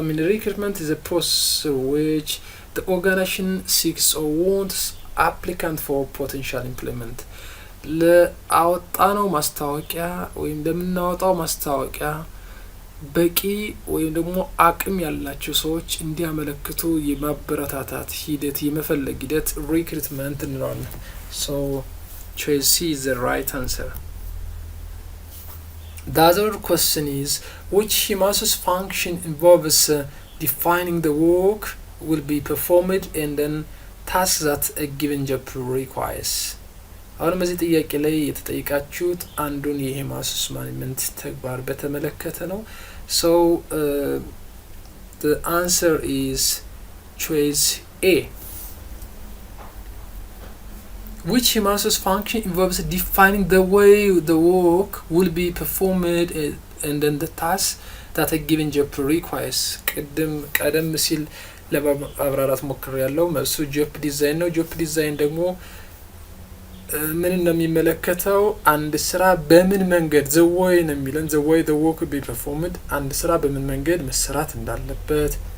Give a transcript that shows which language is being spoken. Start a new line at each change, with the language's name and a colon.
English: recruitment is a process which the organization seeks or wants applicant for potential employment
Amharic: ለአወጣነው ማስታወቂያ ወይም ለምናወጣው ማስታወቂያ በቂ ወይም ደግሞ አቅም ያላቸው ሰዎች እንዲያመለክቱ የማበረታታት ሂደት የመፈለግ ሂደት ሪክሩትመንት እንለዋለን።
English: so choice C is the right answer. The other question is which human resource function involves defining the work will be performed and then tasks that a given job requires.
Amharic: አሁን በዚህ ጥያቄ ላይ የተጠየቃችሁት አንዱን የሂውማን ሪሶርስ ማኔጅመንት ተግባር በተመለከተ ነው።
English: so the answer is choice A. Which human resource function involves defining the way the work will be performed and then the task that a given job requires.
Amharic: ቀደም ሲል ለማብራራት ሞክሬያለሁ። መልሱ ጆብ ዲዛይን ነው። ጆብ ዲዛይን ደግሞ ምን እንደሚመለከተው አንድ ስራ በምን መንገድ the way ነው የሚለን
English: the way the work will be performed
Amharic: አንድ ስራ በምን መንገድ መሰራት እንዳለበት